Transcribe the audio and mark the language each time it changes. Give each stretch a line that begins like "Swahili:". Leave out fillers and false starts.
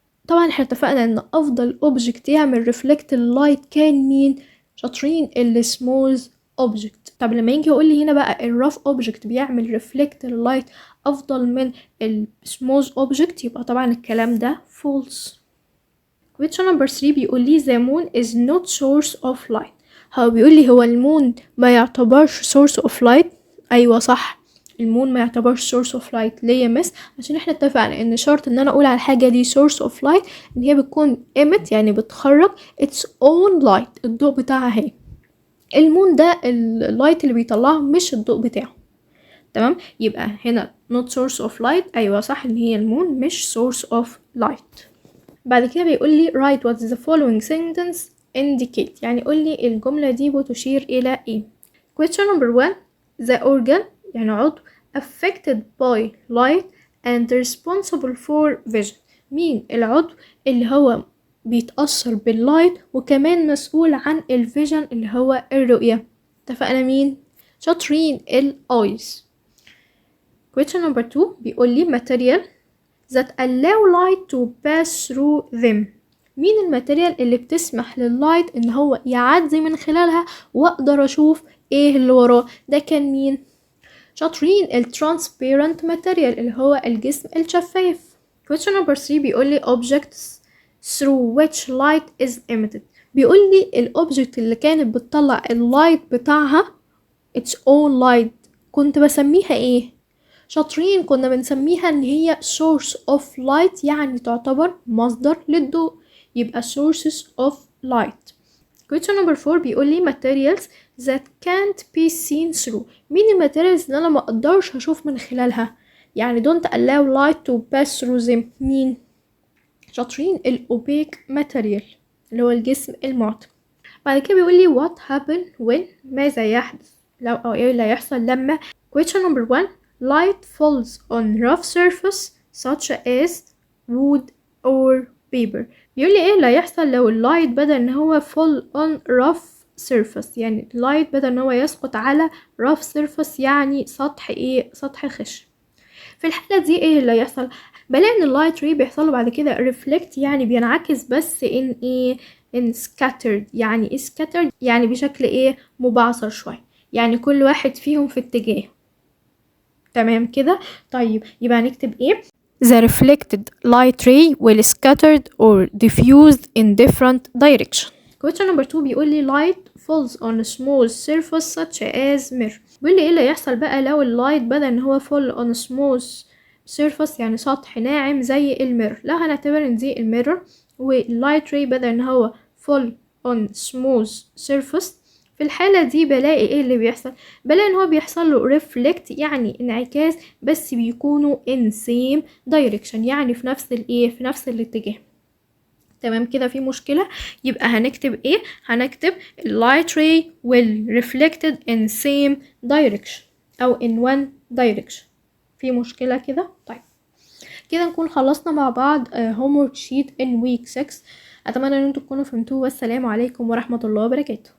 Arabic: طبعا احنا اتفقنا ان افضل اوبجكت يعمل ريفلكت اللايت كان مين؟ شاطرين، السموث اوبجكت. طب لما يجي يقول لي هنا بقى الرف اوبجكت بيعمل ريفلكت اللايت افضل من السموث اوبجكت، يبقى طبعا الكلام ده false.
English: question number 3
Arabic: بيقول لي
English: the moon is not source of light.
Arabic: هو بيقول لي هو المون ما يعتبرش source of light؟ ايوه صح، المون ما يعتبرش source of light. ليه يا مس؟ عشان احنا اتفقنا ان شرط ان انا اقول على الحاجه دي source of light ان هي بتكون emit يعني بتخرج
English: its own light،
Arabic: الضوء بتاعها هي. المون ده اللايت اللي بيطلعه مش الضوء بتاعه، تمام؟ يبقى هنا not source of light، ايوه صح ان هي المون مش source of light. بعد كده بيقول لي
English: write what the following sentence indicate،
Arabic: يعني قول لي الجمله دي بتشير الى ايه.
English: question number 1 the organ
Arabic: يعني عضو
English: affected by light and responsible for vision.
Arabic: مين العضو اللي هو بيتأثر باللايت وكمان مسؤول عن الفيجن اللي هو الرؤية؟ اتفقنا مين؟ شاطرين، الايز.
English: question number 2
Arabic: بيقول لي
English: material that allow light to pass through them.
Arabic: مين الماتيريال اللي بتسمح لللايت ان هو يعدي من خلالها واقدر اشوف ايه اللي وراه؟ ده كان مين؟ شاطرين، الترانسبيرنت ماتيريال اللي هو الجسم الشفاف.
English: question number 3
Arabic: بيقول لي
English: objects through which light is emitted.
Arabic: بيقول لي الأوبجكت اللي كانت بتطلع اللايت بتاعها
English: its own light
Arabic: كنت بسميها ايه؟ شاطرين، كنا بنسميها ان هي source of light، يعني تعتبر مصدر للضوء، يبقى sources of light.
English: question number 4
Arabic: بيقول لي
English: materials that can't be seen through.
Arabic: مين الماتيريالز اللي انا ما اقدرش اشوف من خلالها؟ يعني
English: don't allow light to pass through them.
Arabic: مين؟ شاطرين، الاوبيك ماتيريال اللي هو الجسم المعتم. بعد كده بيقول لي
English: what happen when،
Arabic: ماذا يحدث لو، او ايه اللي هيحصل لما.
English: question number 1 light falls on rough surface such as wood or paper.
Arabic: بيقول لي ايه اللي هيحصل لو اللايت بدل ان هو
English: fall on rough surface،
Arabic: يعني اللايت بدل ان هو يسقط على rough surface يعني سطح ايه، سطح خشن. في الحالة دي ايه اللي هيحصل؟ بلاقي ان اللايت ري بيحصل له بعد كده ريفلكت، يعني بينعكس، بس ان ايه، ان scattered. يعني ايه scattered؟ يعني بشكل ايه، مبعثر شوية، يعني كل واحد فيهم في اتجاه. تمام كده. طيب يبقى هنكتب ايه؟
English: The reflected light ray will scattered or diffused in different direction. question number 2
Arabic: بيقول لي
English: light falls on a small surface such as mirror.
Arabic: بيقول لي ايه اللي يحصل بقى لو اللايت بدل ان هو
English: fall on a small surface
Arabic: يعني سطح ناعم زي الميرور. لا، هنعتبر ان دي الميرور، واللايت راي بدل ان هو
English: fall on smooth surface.
Arabic: في الحالة دي بلاقي ايه اللي بيحصل؟ بلاقي ان هو بيحصل له reflect، يعني انعكاس، بس بيكونوا
English: in same direction،
Arabic: يعني في نفس الايه، في نفس الاتجاه. تمام كده، في مشكلة؟ يبقى هنكتب ايه؟ هنكتب
English: light ray will reflected in same direction
Arabic: او
English: in one direction.
Arabic: في مشكلة كده؟ طيب كده نكون خلصنا مع بعض
English: homework sheet in week 6.
Arabic: اتمنى ان انتم تكونوا فهمتوه، والسلام عليكم ورحمة الله وبركاته.